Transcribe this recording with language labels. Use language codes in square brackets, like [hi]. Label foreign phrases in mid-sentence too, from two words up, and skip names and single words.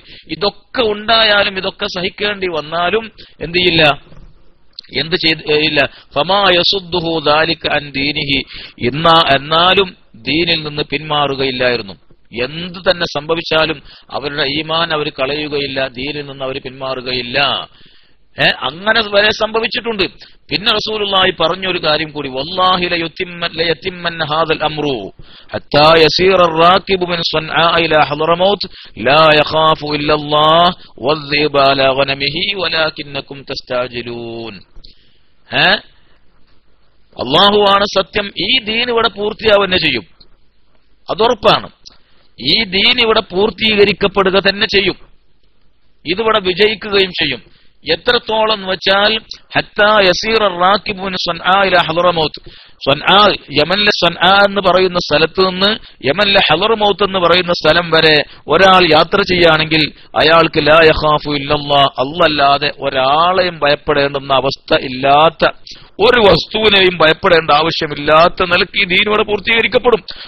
[ml] ഇതൊക്കെ ഉണ്ടായാലും, ഇതൊക്കെ സഹിക്കേണ്ടി വന്നാലും എന്ത് ചെയ്യില്ല, എന്ത് ചെയ്യില്ല, [ar] فما يصده ذلك عن دينه, [ml] എന്നാലും ദീനിൽ നിന്ന് പിന്മാറുകയില്ലായിരുന്നു. എന്ത് തന്നെ സംഭവിച്ചാലും അവരുടെ ഈമാൻ അവർ കളയുകയില്ല, ദീനിൽ നിന്ന് അവർ പിന്മാറുകയില്ല. അങ്ങനെ വരെ സംഭവിച്ചിട്ടുണ്ട്. പിന്നെ റസൂലുള്ളാഹി പറഞ്ഞൊരു കാര്യം കൂടി, [ar] والله ليتمن هذا الأمر حتى يسير الراكب من صنعاء الى حضرموت لا يخاف الا الله والذئب على غنمه ولكنكم تستعجلون. [ml] അല്ലാഹുവാണ് സത്യം. ഈ ദീൻ ഇവിടെ പൂർത്തിയാവുക ചെയ്യും, അതുറപ്പാണ്. ഈ ദീൻ ഇവിടെ പൂർത്തീകരിക്കപ്പെടുക തന്നെ ചെയ്യും, ഇതിവിടെ വിജയിക്കുകയും ചെയ്യും. എത്രത്തോളം എന്ന് വെച്ചാൽ [ar] حتى يسير الراكب من صنعاء الى حضرموت, [ml] യമനിലെ സൻആ എന്ന് പറയുന്ന സ്ഥലത്ത് നിന്ന് യമനിലെ ഹളർമൗത്ത് എന്ന് പറയുന്ന സ്ഥലം വരെ ഒരാൾ യാത്ര ചെയ്യുകയാണെങ്കിൽ അയാൾക്ക് [ar] لا يخاف إلا الله, [ml] അല്ലാതെ ഒരാളെയും ഭയപ്പെടേണ്ടുന്ന അവസ്ഥ ഇല്ലാത്ത, ഒരു വസ്തുവിനെയും ഭയപ്പെടേണ്ട ആവശ്യമില്ലാത്ത നിലയ്ക്ക് ഈ ദീൻ ഇവിടെ പൂർത്തീകരിക്കപ്പെടും.